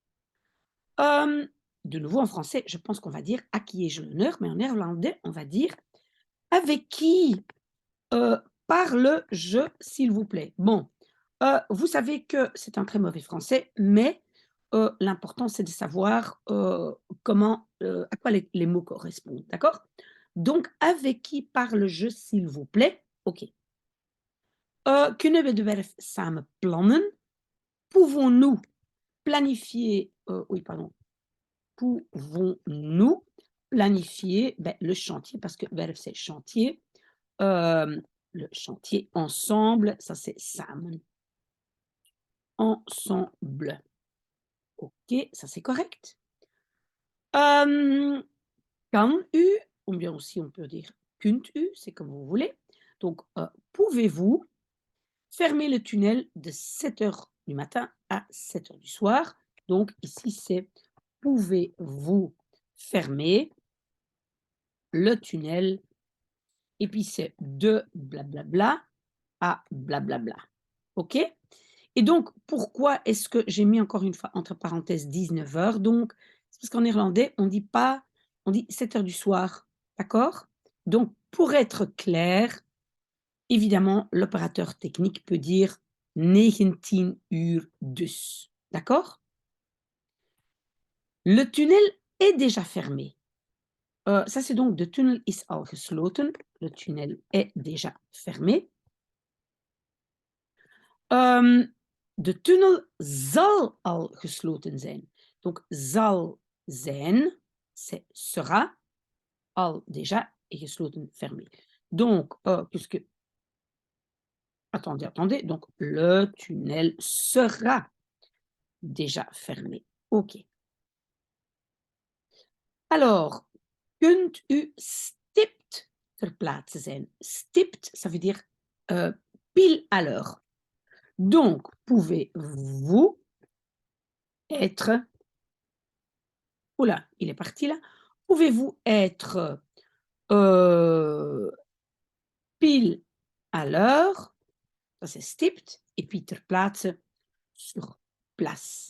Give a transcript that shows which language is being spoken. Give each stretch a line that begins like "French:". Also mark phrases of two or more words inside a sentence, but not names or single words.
French: Euh, de nouveau, en français, je pense qu'on va dire à qui ai-je l'honneur, mais en néerlandais, on va dire avec qui parle-je, s'il vous plaît. Bon, vous savez que c'est un très mauvais français, mais l'important, c'est de savoir comment, à quoi les mots correspondent, d'accord. Donc, avec qui parle-je, s'il vous plaît? OK.
Dutch: Kunnen we de werf samen plannen?
French: Pouvons-nous planifier, oui, pardon, pouvons-nous planifier le chantier, parce que werf, c'est chantier. Le chantier ensemble, ça c'est samen. Ensemble. OK, ça c'est correct.
Dutch: Hem, kan u,
French: ou bien aussi on peut dire
Dutch: kunt u,
French: c'est comme vous voulez. Donc, pouvez-vous fermer le tunnel de 7 heures du matin à 7 heures du soir? Donc ici, c'est pouvez-vous fermer le tunnel et puis c'est de blablabla à blablabla. OK? Et donc, pourquoi est-ce que j'ai mis encore une fois entre parenthèses 19 heures donc? C'est parce qu'en néerlandais, on dit pas on dit 7 heures du soir, d'accord? Donc pour être clair, évidemment, l'opérateur technique peut dire
Dutch: 19 uur dus,
French: d'accord? Le tunnel est déjà fermé. Ça c'est donc
Dutch: de tunnel is al gesloten.
French: Le tunnel est déjà fermé.
Dutch: De tunnel zal al gesloten zijn.
French: Donc
Dutch: zal zijn,
French: c'est sera, al déjà et gesloten fermé. Donc, puisque attendez, donc le tunnel sera déjà fermé. OK. Alors,
Dutch: kunt u stipt ter plaatse zijn?
French: Stipt, ça veut dire pile à l'heure. Donc, pouvez-vous être oula, il est parti là. Pouvez-vous être, heu, pile à l'heure, ça c'est stipt et puis
Dutch: ter plaatse,
French: sur place.